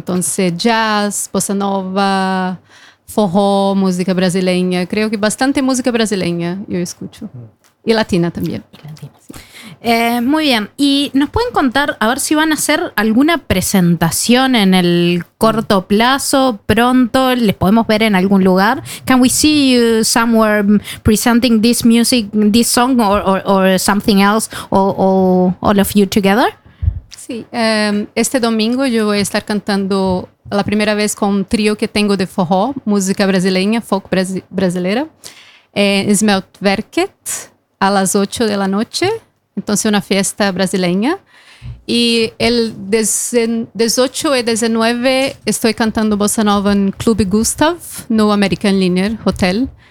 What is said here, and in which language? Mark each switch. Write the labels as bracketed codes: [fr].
[es] Entonces jazz, bossa nova, forró, música brasileña. Creo que bastante música brasileña yo escucho. Y latina también. Muy bien. ¿Y nos pueden contar a ver si van a hacer alguna presentación en el corto plazo, pronto? ¿Les podemos ver en algún lugar? [en] Can we see you somewhere presenting this music, this song or something else or all of you together? [es] Sí. Este domingo yo voy a estar cantando la primera vez con un trío que tengo de forró, música brasileña, folk brasileira. Smeltwerket. A las 8 de la noche, entonces una fiesta brasileña. Y el 18 y 19 estoy cantando bossa nova en Club Gustav, no American Linear Hotel.